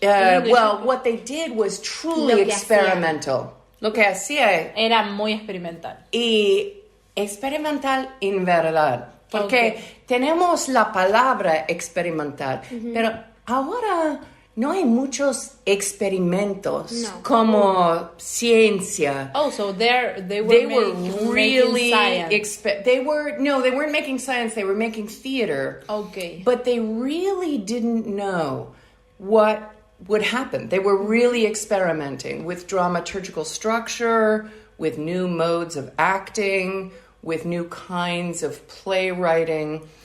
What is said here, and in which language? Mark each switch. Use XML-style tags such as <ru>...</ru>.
<en>Well, what they did was truly experimental.</en> <es>Lo que hacía era muy experimental. Y experimental en verdad. Porque tenemos la palabra experimental, pero ahora no hay muchos experimentos como ciencia.</es> <en>Oh, so they were really science. They weren't making science, they were making theater. Okay. But they really didn't know what would happen. They were really experimenting with dramaturgical structure, with new modes of acting, with new kinds of playwriting.</en>